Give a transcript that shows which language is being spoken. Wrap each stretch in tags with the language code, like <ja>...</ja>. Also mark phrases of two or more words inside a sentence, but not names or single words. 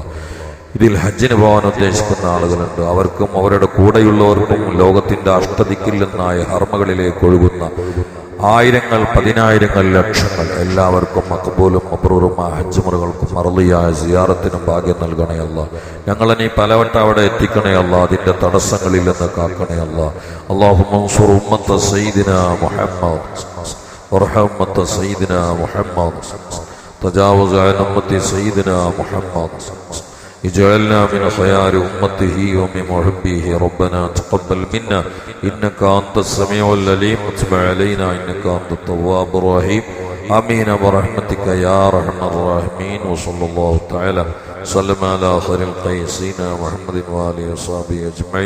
<ml>ഇതിൽ ഹജ്ജിന് പോകാൻ ഉദ്ദേശിക്കുന്ന ആളുകളുണ്ട്. അവർക്കും അവരുടെ കൂടെയുള്ളവർക്കും ലോകത്തിന്റെ അഷ്ടദിക്കിൽ നിന്നായ ഹർമ്മകളിലേക്ക് ഒഴുകുന്ന ആയിരങ്ങൾ, പതിനായിരങ്ങൾ, ലക്ഷങ്ങൾ എല്ലാവർക്കും മഖബൂലും മബ്റൂറുമായ ഹജ്ജ് മുറകൾക്കും മർളിയായ സിയാറത്തിനും ഭാഗ്യം നൽകണേ അല്ലാഹ്. ഞങ്ങളെ നീ പലവട്ടം അവിടെ എത്തിക്കണേ അല്ലാഹ്. അതിന്റെ തടസ്സങ്ങളിൽ നിന്ന് കാക്കണേ അല്ലാഹ്.</ml> <ar>اللهم انصر أمة سيدنا محمد وارحم أمة سيدنا محمد تجاوز عن أمة سيدنا محمد اجعلنا من خيار أمته ومن محبيه. ربنا تقبل منا إنك أنت السميع العليم وتب علينا إنك أنت التواب الرحيم. آمين برحمتك يا أرحم الراحمين. وصلى الله تعالى وسلم على خير الخلق سيدنا محمد وآله وصحبه أجمعين.</ar>